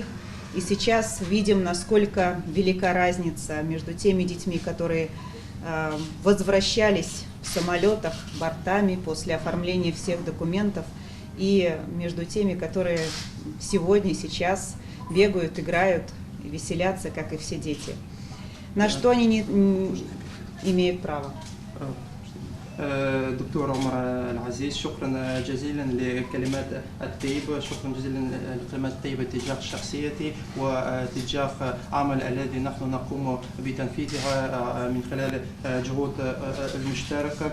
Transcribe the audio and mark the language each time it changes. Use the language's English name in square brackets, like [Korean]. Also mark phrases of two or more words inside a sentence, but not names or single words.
[Russian] И сейчас видим, насколько велика разница между теми детьми, которые возвращались в самолетах бортами после оформления всех документов, и между теми, которые сегодня, сейчас бегают, играют, веселятся, как и все дети. На что они не имеют права. [Arabic] دكتور عمر العزيز، شكرا جزيلا للكلمات الطيبة، شكرا جزيلا للكلمات الطيبة تجاه شخصيتي وتجاه عمل الذي نحن نقوم بتنفيذها من خلال جهود المشتركة.